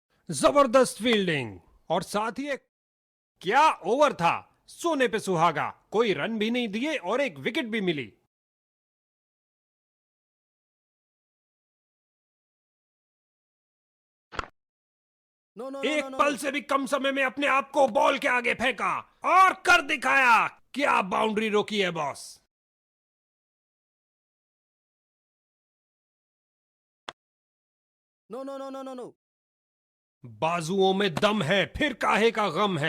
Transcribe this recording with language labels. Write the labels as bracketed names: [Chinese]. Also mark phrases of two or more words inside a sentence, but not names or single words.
[Hindi] जबरदस्त फील्डिंग और साथ ही एक क्या ओवर था। सोने पे सुहागा, कोई रन भी नहीं दिए और एक विकेट भी मिली। [English] No, no, no, no, [Hindi] एक [English] no, [Hindi] पल [English] no. [Hindi] से भी कम समय में अपने आप को बॉल के आगे फेंका और कर दिखाया। क्या बाउंड्री रोकी है बॉस। [English] No, no, no, no, no, no. [Hindi] बाजुओं में दम है, फिर काहे का गम है।